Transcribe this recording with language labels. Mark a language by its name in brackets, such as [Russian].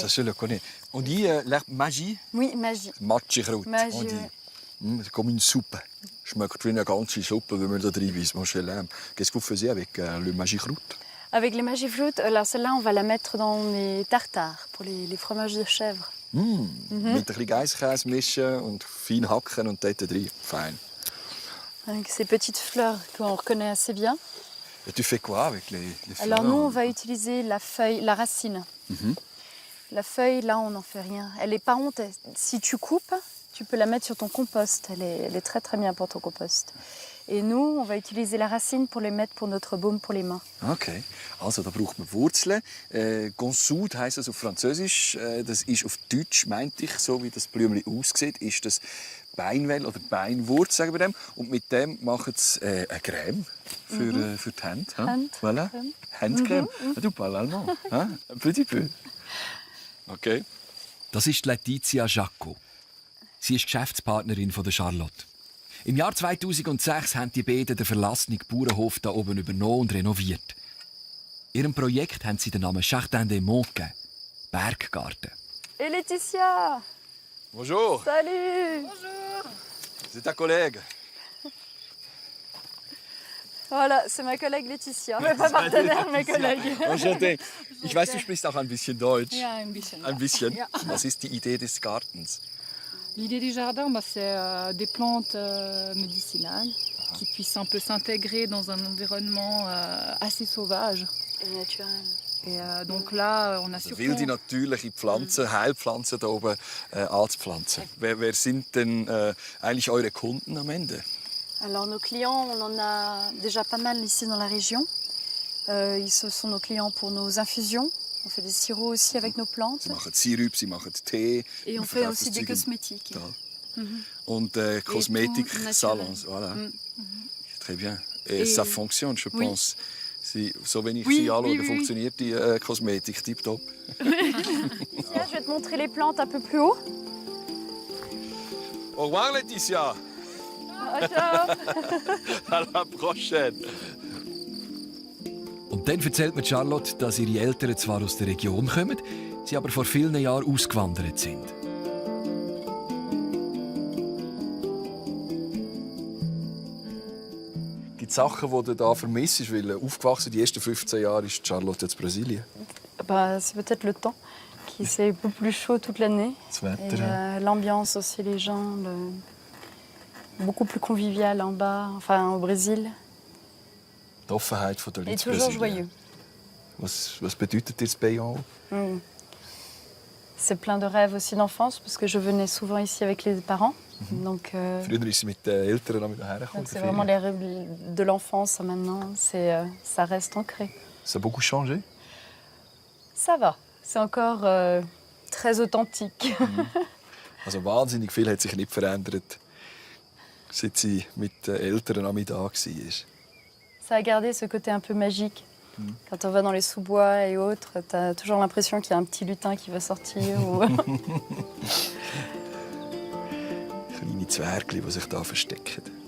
[French] Ça, je le connais. On dit l'herbe magie? Oui, magie. [German] Matschkraut. [French] Magie, on dit. ouais. C'est comme une soupe. [German] Schmeckt wie eine ganze Suppe, wenn man da drin ist. [French] Qu'est-ce que vous faisiez avec le magikraut? Avec les magifloutes, alors celle-là, on va la mettre dans les tartares pour les fromages de chèvre. [German] Mit ein bisschen Geisskäse mischen und fein hacken und dort rein. Fein. [French] Avec ces petites fleurs qu'on reconnaît assez bien. Et tu fais quoi avec les fleurs? Alors nous, on va utiliser la feuille, la racine. La feuille, là, on n'en fait rien. Elle est pas honte. Si tu coupes, tu peux la mettre sur ton compost. Elle est très très bien pour ton compost. Et nous, on va utiliser la racine pour les mettre pour notre baume pour les mains. [German] Okay, also da braucht man Wurzeln. Gonsoud heisst das auf Französisch. Das ist auf Deutsch, meinte ich, so wie das Blümchen aussieht, ist das Beinwell oder Beinwurz, sagen wir dem. Und mit dem machen sie eine Creme für die Hände. [French] Voilà. Handcreme. Du parles allemand. Un petit peu. Okay. [German] Das ist Letizia Jacco. Sie ist Geschäftspartnerin von der Charlotte. Im Jahr 2006 haben die beiden den verlassenen Bauernhof hier oben übernommen und renoviert. Ihrem Projekt haben sie den Namen Jardin des Monts gegeben. Berggarten. [French] Et Laetitia! Bonjour. Salut! Bonjour. C'est ta collègue. Voilà, c'est ma collègue Laetitia. Mais pas partenaire, mes collègues. Enchanté. [German] Ich weiß, du sprichst auch ein bisschen Deutsch. Ja, ein bisschen. Ein bisschen. Ja. Was ist die Idee des Gartens? [French] L'idée du jardin, c'est des plantes médicinales qui puissent un peu s'intégrer dans un environnement assez sauvage. Et naturel. Et donc là, on a surtout... [German] Wilde natürliche Pflanzen, Heilpflanzen hier oben anzupflanzen. Wer sind denn eigentlich eure Kunden am Ende? [French] Alors nos clients, on en a déjà pas mal ici dans la région. Ce sont nos clients pour nos infusions. On fait des sirops aussi avec nos plantes. Sie machen Sirup, sie machen Tee. Et on fait aussi des cosmétiques. [German] Und Kosmetiksalons. [French] Voilà. Très bien. Et ça fonctionne, je pense. [German] So wenn ich sie anschaue, funktioniert die Kosmetik tiptop. [French] Laetitia, je vais te montrer les plantes un peu plus haut. Au revoir, Laetitia. Ciao. À la prochaine. [German] Und dann erzählt mir Charlotte, dass ihre Eltern zwar aus der Region kommen, sie aber vor vielen Jahren ausgewandert sind. Gibt es Sachen, die du da vermisst, weil aufgewachsen die ersten 15 Jahre ist Charlotte in Brasilien? [French] Bah, c'est peut-être le temps, qui c'est un peu plus chaud toute l'année. [German] Das Wetter. [French] Et l'ambiance aussi, les gens, beaucoup plus convivial en bas, enfin au Brésil. [German] Die Offenheit der Leute [French] Et toujours joyeux. [German] Was bedeutet dir das Bayonne? [French] C'est plein de rêves aussi d'enfance, parce que je venais souvent ici avec les parents. Donc, [German] Früher ist sie mit den Eltern hierher gekommen. [French] c'est vraiment les rêves de l'enfance maintenant. Ça reste ancré. Ça a beaucoup changé? Ça va. C'est encore très authentique. [German] Also wahnsinnig viel hat sich nicht verändert, seit sie mit den Eltern am Mittag war. [French] Ça a gardé ce côté un peu magique. Quand on va dans les sous-bois et autres, tu as toujours l'impression qu'il y a un petit lutin qui va sortir. [German] Kleine Zwergli, die sich da verstecken.